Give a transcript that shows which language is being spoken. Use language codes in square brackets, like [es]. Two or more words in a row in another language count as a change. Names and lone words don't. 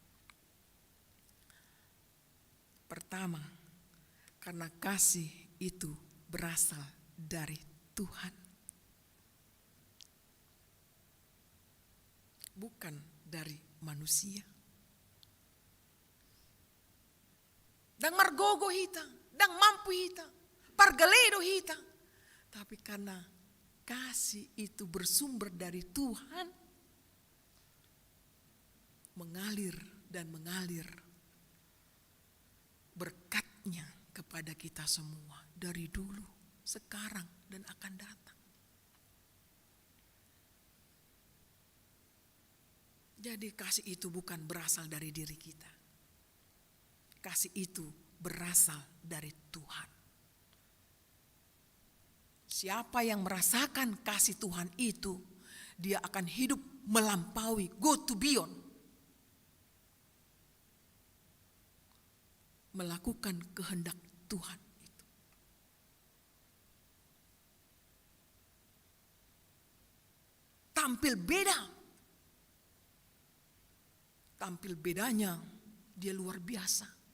[id] Pertama, karena kasih itu berasal dari Tuhan. Bukan dari manusia. [bbc] Dan margogo hita, dan mampu hita, pargaledo hita. [id] Tapi karena kasih itu bersumber dari Tuhan, mengalir dan mengalir berkatnya kepada kita semua dari dulu, sekarang, dan akan datang. Jadi kasih itu bukan berasal dari diri kita. Kasih itu berasal dari Tuhan. Siapa yang merasakan kasih Tuhan itu, dia akan hidup melampaui, [en] go to beyond. [id] Melakukan kehendak Tuhan itu. Tampil beda. Tampil bedanya dia luar biasa.